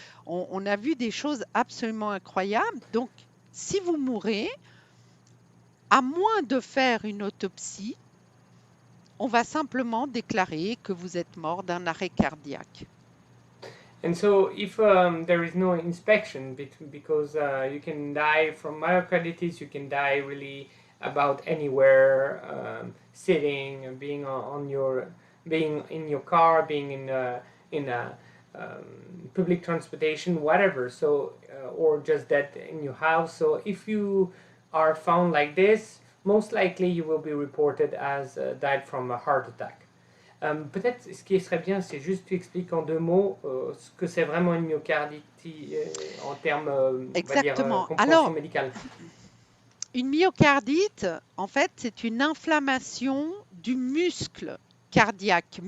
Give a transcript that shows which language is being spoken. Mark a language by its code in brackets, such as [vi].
[fr] On a vu des choses absolument incroyables. Donc, si vous mourrez, à moins de faire une autopsie, on va simplement déclarer que vous êtes mort d'un arrêt cardiaque. [en] And so if there is no inspection, because you can die from myocarditis, you can die really about anywhere, sitting, being in your car, being in a public transportation, whatever. So or just dead in your house. So if you are found like this, most likely you will be reported as died from a heart attack. [fr] Peut-être ce qui serait bien, c'est juste tu expliques en 2 mots ce que c'est vraiment une myocardite en termes compréhension médicale. Une myocardite, en fait, c'est une inflammation du muscle cardiaque.